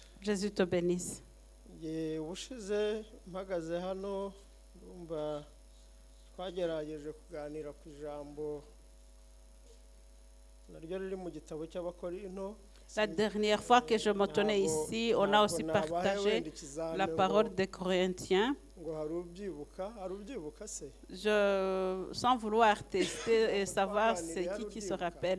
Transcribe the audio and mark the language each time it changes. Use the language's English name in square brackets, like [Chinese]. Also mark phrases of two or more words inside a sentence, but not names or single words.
[French] Jésus te bénisse. [Kinyarwanda] Ubushize mpagaze hano ndumva twagerageje kuganira ku ijambo naryo riri mu gitabo cy'Abakorinto. [French] La dernière fois que je me tenais ici, on a aussi partagé la parole des Corinthiens. Sans vouloir tester et savoir c'est qui se rappelle.